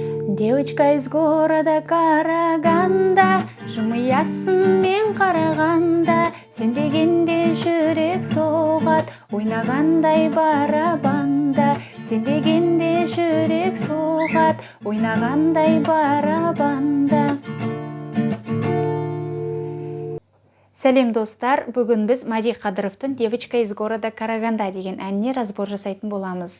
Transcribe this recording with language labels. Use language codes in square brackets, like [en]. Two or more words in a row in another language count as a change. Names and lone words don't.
[ru] Девочка из города Караганда, [kk] жымиясын мен қарағанда, сен дегенде жүрек соғат, ойнағандай барабанда. Сен дегенде жүрек соғат, ойнағандай барабанда. Сәлем достар, бүгін біз Мади Қадыровтың «Девочка из города Караганда» деген әніне разбор жасайтын боламыз.